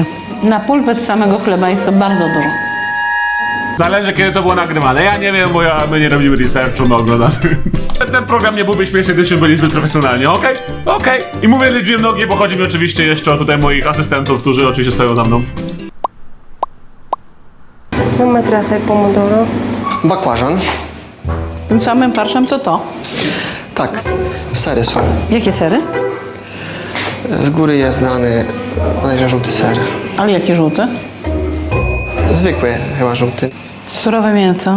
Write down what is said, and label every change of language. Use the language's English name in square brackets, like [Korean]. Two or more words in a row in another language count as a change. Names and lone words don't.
[Polish] Na pulpet samego chleba jest to bardzo dużo. Zależy, kiedy to było nagrywane. Ja nie wiem, bo my nie robimy researchu, my oglądamy. Ten program nie byłby śmieszny, gdybyśmy byli zbyt profesjonalni, okej? Okej. I mówię liczbie nogi, bo chodzi mi oczywiście jeszcze o tutaj moich asystentów, którzy oczywiście stoją za mną. [Italian] Non mettere assai pomodoro. [Polish] Bakłażan. Z tym samym farszem co to? Tak. Sery są. Jakie sery? Z góry jest znany bodajże żółty ser. Ale jakie żółte? Zwykły chyba żółty. Surowe mięso.